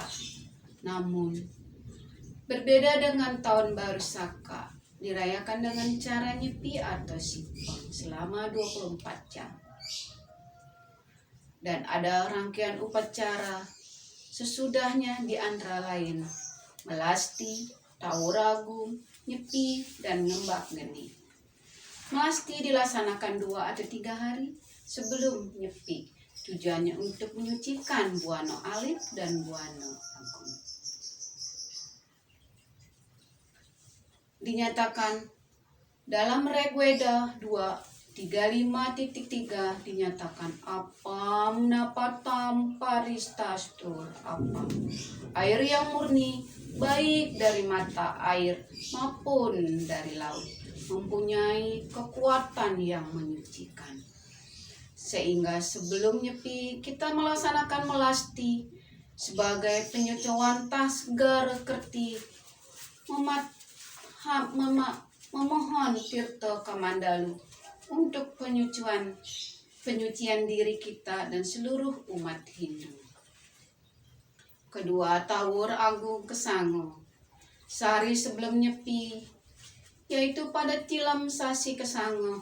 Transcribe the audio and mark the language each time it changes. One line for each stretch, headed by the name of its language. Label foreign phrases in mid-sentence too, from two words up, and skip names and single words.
Indonesian: Namun berbeda dengan tahun baru Saka, dirayakan dengan cara nyepi atau sipang selama 24 jam. Dan ada rangkaian upacara sesudahnya, di antara lain melasti, tawuragung, nyepi, dan ngembak geni. Melasti dilaksanakan 2 atau 3 hari sebelum nyepi. Tujuannya untuk menyucikan Buana Alit dan Buana Agung. Dinyatakan dalam Rigveda 2:35.3 dinyatakan
Sanskrit: apam napatam paristastur apam,
Indonesian: air yang murni baik dari mata air maupun dari laut mempunyai kekuatan yang menyucikan. Sehingga sebelum nyepi kita melaksanakan melasti sebagai penyucian tasgar kerti, memohon Tirta Kamandalu untuk penyucian diri kita dan seluruh umat Hindu. Kedua, Tawur Agung Kesango sehari sebelum nyepi, yaitu pada Tilam Sasi Kesango,